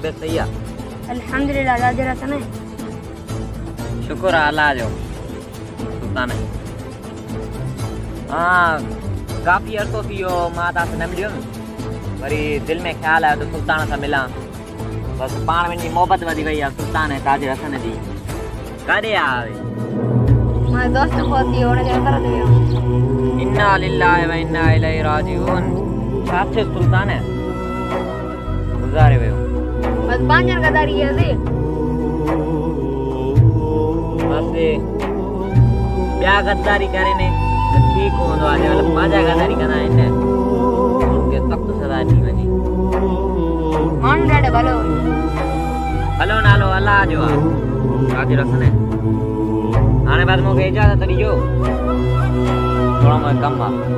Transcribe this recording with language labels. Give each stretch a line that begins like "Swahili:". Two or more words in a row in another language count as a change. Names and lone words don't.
Sindhi: तबियत सही आहे? अल्हम्दुलिल्लाह राजा सने। शुक्र आहे अल्लाह जो। सुल्तान हाँ, काफ़ी अर्सो थी वियो मां तव्हां सां न मिलियुमि। वरी दिलि में ख़्यालु आयो त सुल्तान सां मिलां। बसि पाण में मोहबत वधी वई आहे सुल्तान ऐं ताज हसन जी। काॾे आहे? मां दोस्त पहुती हुनजे घर ते वियो।
Arabic: إنا لله وإنا إليه راجعون.
Sindhi: छा थियो सुल्तान? गुज़ारे वियो। बस पांजन गदारी है जी। बसि ॿिया गद्दारी करे ने ठीक हूंदो आहे। जंहिंमहिल पंहिंजा गद्दारी कंदा आहिनि उनखे सख़्तु सज़ा ॾी वञे। माण्हू ॾाढो भलो भलो नालो अलाह जो आहे। हाज़िर हसन हाणे बसि मूंखे इजाज़त ॾिजो, थोरो मूंखे कमु आहे।